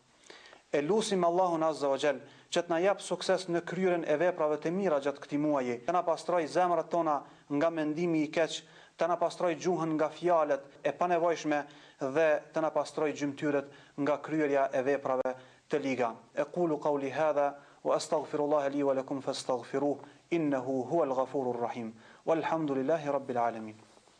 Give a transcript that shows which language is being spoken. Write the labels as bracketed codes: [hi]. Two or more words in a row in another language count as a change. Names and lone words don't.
[sq] E lusim Allahun [ar] عز وجل [sq] që të na jap sukses në kryerjen e veprave të mira gjatë këtij muaji. Të na pastroj zemrat tona nga mendimi i keq, të na pastroj gjuhën nga fjalët e panevojshme dhe të na pastroj gjymtyrët nga kryerja e veprave të liga. [ar] أقول قولي هذا وأستغفر الله لي ولكم فاستغفروه إنه هو الغفور الرحيم. والحمد لله رب العالمين.